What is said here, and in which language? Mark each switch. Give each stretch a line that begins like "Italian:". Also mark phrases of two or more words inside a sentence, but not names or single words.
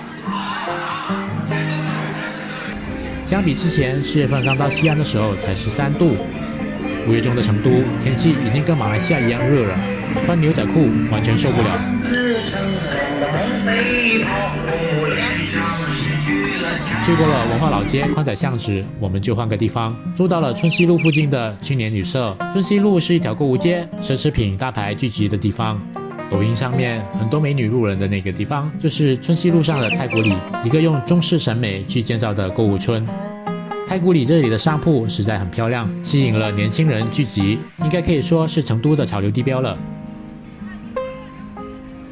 Chinese: 相比之前4月份剛到西安的時候才13度，5月中的成都天氣已經跟馬來西亞一樣熱了，穿牛仔褲完全受不了。去過了文化老街、寬仔巷子，我們就換個地方，住到了春熙路附近的青年旅社。春熙路是一條購物街，奢侈品大牌聚集的地方。抖音上面很多美女路人的那個地方，就是春熙路上的太古里，一個用中式審美去建造的購物村。太古里這裡的商鋪實在很漂亮，吸引了年輕人聚集，應該可以說是成都的潮流地標了。